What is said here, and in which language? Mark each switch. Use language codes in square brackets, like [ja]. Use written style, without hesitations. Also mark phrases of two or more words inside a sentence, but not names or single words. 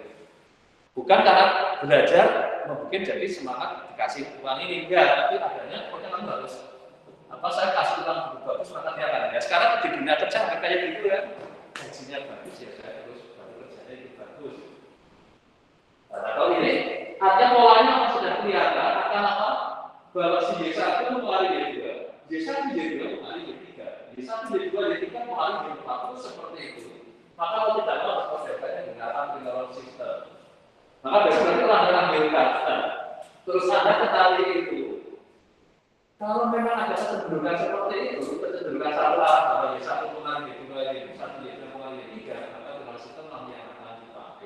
[id] Bukan karena belajar mungkin jadi semangat dikasih uang ini enggak, tapi adanya pokoknya kamu harus apa saya kasih uang guru bagus maka dia akan ya. Sekarang di dunia kerja kayak gitu ya, gajinya bagus ya saya terus baru kerjanya itu bagus. Nah, kalau ini artinya polanya sudah kelihatan akan apa? Bahwa si Y1 mempengaruhi Y2, Y1 Y2 mempengaruhi Y3, Y1 Y2 Y3 mempengaruhi Y4 seperti itu. Maka kalau tidak mau harus persiapannya menggunakan [en] triangle system. [id] Maka biasanya kalau Anda ambilkan, terus Anda ketahui itu. Kalau memang ada kecenderungan seperti itu, kecenderungan satu arah bahwa Y1 mempengaruhi Y2, Y1 Y2 mempengaruhi Y3, maka [en] triangle system [id] yang akan dipakai.